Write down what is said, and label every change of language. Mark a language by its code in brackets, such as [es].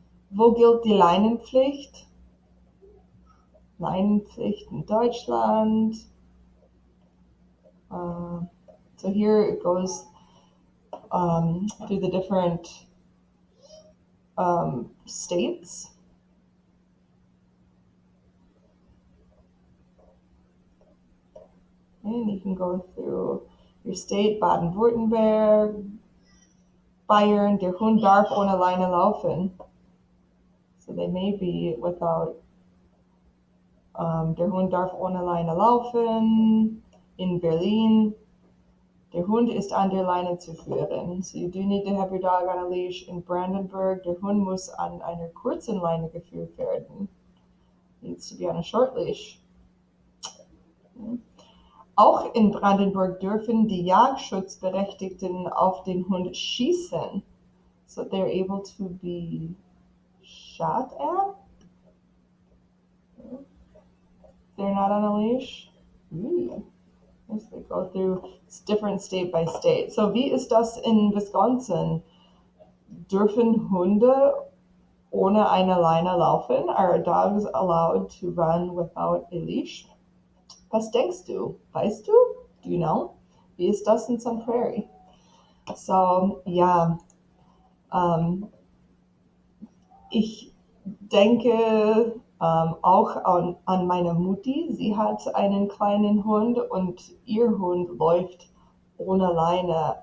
[de] Wo gilt die Leinenpflicht? Leinenpflicht in Deutschland. [en] So here it goes through the different states. And you can go through your state, Baden-Württemberg, Bayern, [de] der Hund darf ohne Leine laufen. [en] So they may be without, [de] der Hund darf ohne Leine laufen. In Berlin, der Hund ist an der Leine zu führen. [en] So you do need to have your dog on a leash. [de] In Brandenburg, der Hund muss an einer kurzen Leine geführt werden. [en] Needs to be on a short leash. [de] Auch in Brandenburg dürfen die Jagdschutzberechtigten auf den Hund schießen. [en] So they're able to be shot at. They're not on a leash. As they go through, it's different state by state. [de] So wie ist das in Wisconsin? Dürfen Hunde ohne eine Leine laufen? [en] Are dogs allowed to run without a leash? [de] Was denkst du? Weißt du? [en] Do you know? [de] Wie ist das in Sun Prairie? So, ja, ich denke auch an meine Mutti. Sie hat einen kleinen Hund und ihr Hund läuft ohne Leine.